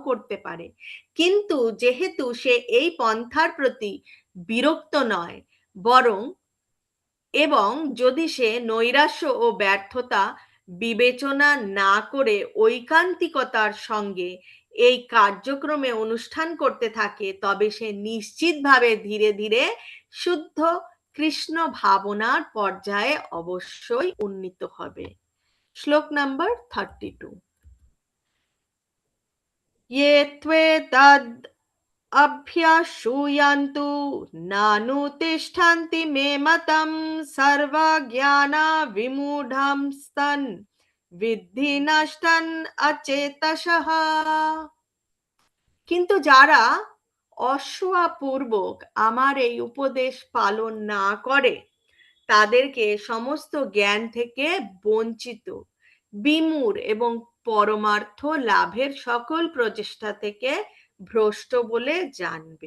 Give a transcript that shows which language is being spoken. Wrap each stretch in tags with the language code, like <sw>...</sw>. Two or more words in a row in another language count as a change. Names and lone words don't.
<bn>করতে পারে, কিন্তু যেহেতু সে এই পন্থার প্রতি বিরক্ত নয়, বরং এবং যদি সে নৈরাশ্য ও ব্যর্থতা বিবেচনা না করে ঐকান্তিকতার সঙ্গে এই কার্যক্রমে অনুষ্ঠান করতে থাকে, তবে সে নিশ্চিতভাবে ধীরে ধীরে শুদ্ধ কৃষ্ণ ভাবনার পর্যায়ে অবশ্যই উন্নীত হবে। শ্লোক নাম্বার 32।</bn> <sa>ये त्वेतद् अभ्यासूयन्तु नानुतिष्ठन्ति मे मतं सर्वज्ञानविमूढंस्तन् विद्धि नष्टन् अचेतसः।</sa> <bn>কিন্তু যারা অসূয়াপূর্বক আমার এই উপদেশ পালন না করে, তাদেরকে সমস্ত জ্ঞান থেকে বঞ্চিত, বিমূঢ় এবং পরমার্থ লাভের সকল প্রচেষ্টা থেকে ভ্রষ্ট বলে জানবে।</bn>